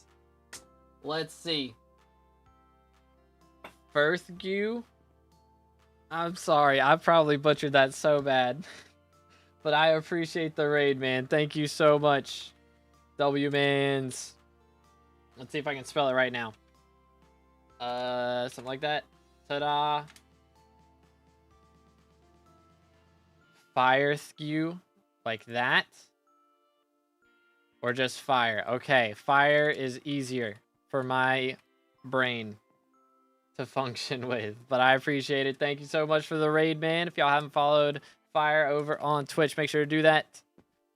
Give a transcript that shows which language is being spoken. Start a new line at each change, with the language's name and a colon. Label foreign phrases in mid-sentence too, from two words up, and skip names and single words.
English: Let's see. Furfsky? I'm sorry, I probably butchered that so bad. But I appreciate the raid, man. Thank you so much. W-mans. Let's see if I can spell it right now. Something like that. Ta-da. Furfsky, like that. Or just fire. Okay, fire is easier for my brain to function with. But I appreciate it. Thank you so much for the raid, man. If y'all haven't followed Fire over on Twitch, make sure to do that.